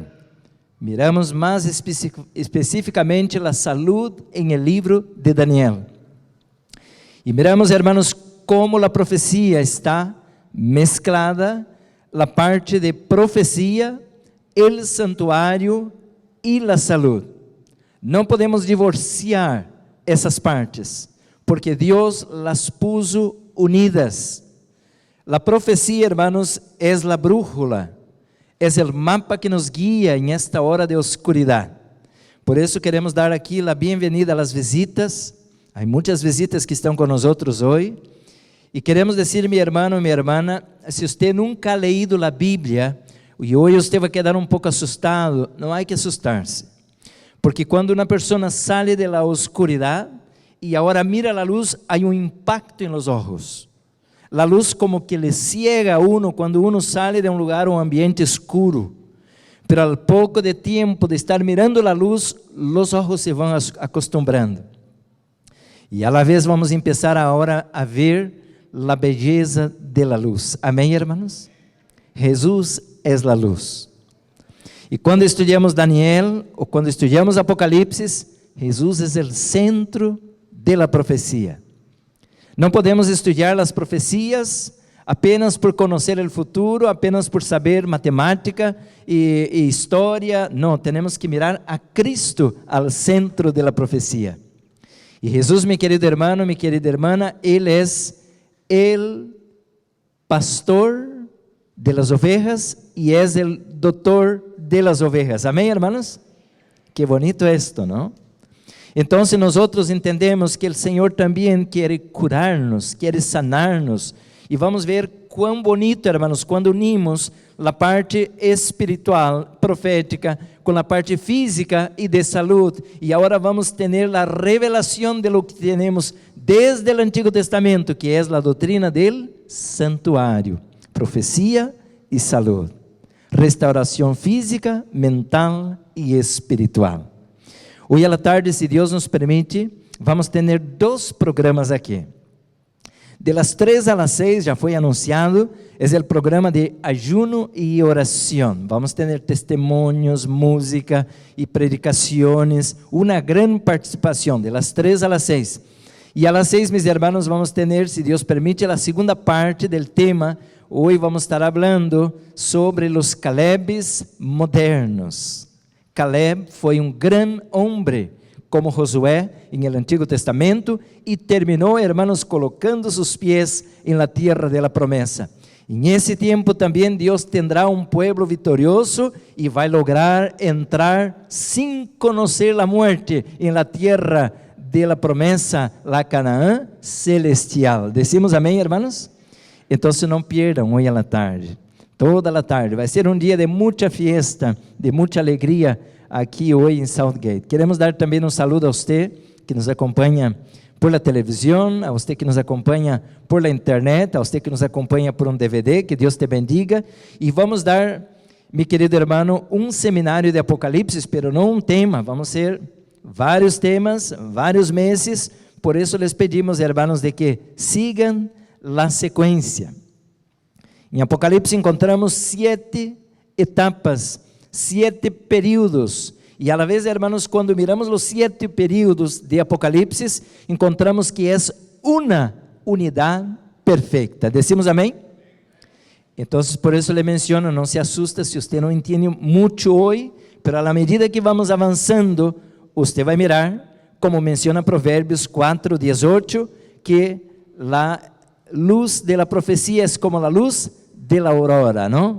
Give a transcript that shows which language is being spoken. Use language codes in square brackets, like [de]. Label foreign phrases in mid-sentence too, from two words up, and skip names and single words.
[es] Miramos más especificamente la salud en el libro de Daniel. Y miramos, hermanos, cómo la profecía está mezclada, la parte de profecía, el santuario y la salud. No podemos divorciar [pt] essas partes, [es] porque Deus las puso unidas. La profecía, hermanos, es la brújula, es el mapa que nos guía en esta hora de oscuridad. Por eso queremos [pt] dar aqui a bem-vinda às visitas. Há muitas visitas que estão conosco hoje. E queremos dizer, meu irmão, minha irmã, se você nunca [es] ha leído [pt] a Bíblia, e hoje você vai quedar pouco assustado, não há que assustar-se. Porque quando uma pessoa sai da oscuridade e agora mira a luz, há impacto em los olhos. A luz como que [es] le ciega a uno [pt] quando uno sai de lugar, ambiente escuro. [es] Pero al [pt] pouco de tempo de estar mirando a luz, os olhos se vão acostumbrando. E [es] a la vez [pt] vamos começar agora a ver a beleza [es] de la [pt] luz. Amém, irmãos? Jesus é a luz. E quando estudamos Daniel, ou quando estudamos Apocalipse, Jesus é o centro [es] de la [pt] profecia. Não podemos estudar as profecias apenas por conhecer o futuro, apenas por saber matemática e história. Não, temos que mirar a Cristo [es] al centro de la [pt] profecia. E Jesus, meu querido irmão, minha querida irmã, Ele é o pastor [es] de las ovejas [pt] e é o doutor [es] de las ovejas. [pt] Amém, irmãos? [es] Que bonito esto, não? [pt] Então, nós entendemos que o Senhor também quer curar-nos, quer sanar-nos, e vamos ver quão bonito, irmãos, quando unimos a parte espiritual, profética, com a parte física e de saúde, e agora vamos ter a revelação [es] de lo que [pt] temos desde o Antigo Testamento, que é a doutrina del santuário, profecia e saúde, restauração física, mental e espiritual. Hoje à tarde, se Deus nos permite, vamos ter 2 programas aqui. [es] De las 3 a las 6, [pt] já foi anunciado, é o programa de ayuno e oração. Vamos ter testemunhos, música e predicações, uma grande participação, [es] de las 3 a las 6. E a las 6, [pt] meus irmãos, vamos ter, se Deus permite, a segunda parte do tema. Hoje vamos estar falando sobre os Calebes modernos. Caleb foi grande homem, como Josué em el Antigo Testamento, e terminou, hermanos, colocando seus pés em [es] la tierra de la [pt] promessa. Em esse tempo também Deus [es] tendrá pueblo [pt] vitorioso e vai lograr entrar sem conhecer a morte em [es] la tierra de la [pt] promessa, la Canaã celestial. [es] Decimos amém, hermanos? [pt] Então não perdam hoje à la tarde, toda a tarde. Vai ser dia de muita fiesta, de muita alegria aqui hoje em Southgate. Queremos dar também saludo a você que nos acompanha por la televisão, a você que nos acompanha por la internet, a você que nos acompanha por DVD, que Deus te bendiga. E vamos dar, meu querido irmão, seminário de Apocalipse, pero não tema, vamos ser vários temas, vários meses. Por isso les pedimos, irmãos, de que sigam a sequência. Em Apocalipse encontramos 7 etapas, 7 períodos, e [es] a la vez, hermanos, [pt] quando miramos os 7 períodos de Apocalipse, encontramos que é uma unidade perfeita. [es] Decimos amém? [pt] Então, por isso [es] le menciono, [pt] não se assusta se você não entende muito hoje, mas a medida que vamos avançando, você vai mirar, como menciona Provérbios 4:18, que a luz [es] de la [pt] profecia é como a luz [es] de la [pt] aurora, não?